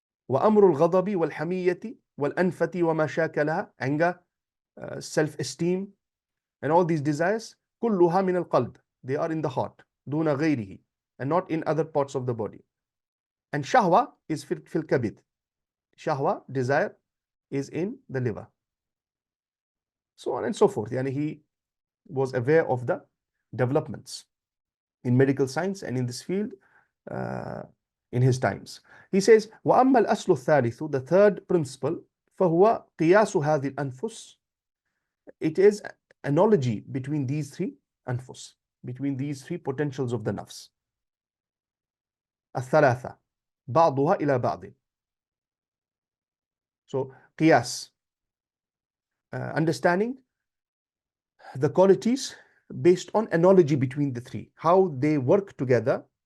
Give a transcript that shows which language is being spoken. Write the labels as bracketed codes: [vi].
[ar] وأمر الغضب والحمية والأنفة وما شاكلها, [en] anger, self-esteem, and all these desires, [ar] كلها من القلب. [en] They are in the heart. [ar] دون غيره, [en] and not in other parts of the body. And shahwa is [ar] في الكبد. [en] Shahwa, desire, is in the liver. So on and so forth. Yani he was aware of the developments in medical science and in this field in his times. He says, [ar] وَأَمَّا الْأَصْلُ الثَّالِثُ, [en] the third principle, [ar] فَهُوَ قِيَاسُ هَذِي الْأَنفُسِ. [en] It is analogy between these three anfus, between these three potentials of the nafs. [ar] الثلاثة بعضها إلى بعض. [en] So, qiyas, understanding the qualities based on analogy between the three, how they work together,